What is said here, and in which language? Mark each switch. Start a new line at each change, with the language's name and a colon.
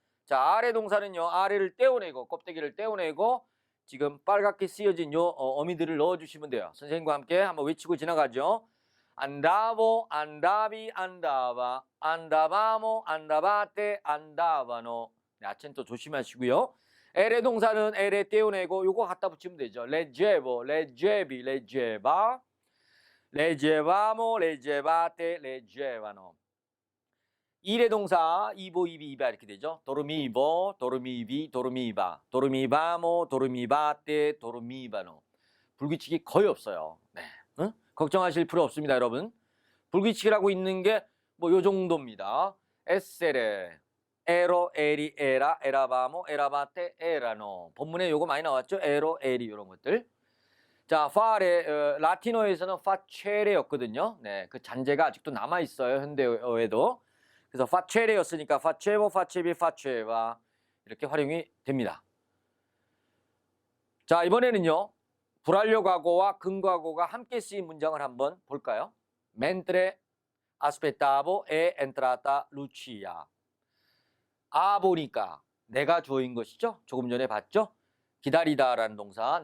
Korean: 자, 아래 동사는요, 아래를 떼어내고, 껍데기를 떼어내고, 지금 빨갛게 쓰여진 요 어미들을 넣어주시면 돼요. 선생님과 함께 한번 외치고 지나가죠.
Italian: andavo, andavi, andava, andavamo, andavate, andavano.
Korean: 네, 아cen토 조심하시고요. 에레 동사는 에레 떼어내고 요거 갖다 붙이면 되죠.
Italian: leggevo, leggevi, leggeva, leggevamo, leggevate, leggevano.
Korean: 이레 동사 이보, 이비, 이바 이렇게 되죠.
Italian: dormivo, dormivi, dormiva, dormivamo, dormivate, dormivano.
Korean: 불규칙이 거의 없어요. 네. 응? 걱정하실 필요 없습니다, 여러분. 불규칙이라고 있는 게 뭐 요 정도입니다.
Italian: essere, ero, eri, era, eravamo, eravate, erano.
Korean: 본문에 요거 많이 나왔죠? ero, eri 이런 것들. 자, fare 라틴어에서는 facere였거든요. 네, 그 잔재가 아직도 남아 있어요, 현대어에도. 그래서 facere였으니까 facevo, facevi, faceva 이렇게 활용이 됩니다. 자, 이번에는요. 불완료 과거와 근과거가 함께 쓰인 문장을 한번 볼까요?
Italian: Mentre aspettavo è entrata Lucia.
Korean: 보니까 내가 주어인 것이죠. 조금 전에 봤죠. 기다리다라는 동사.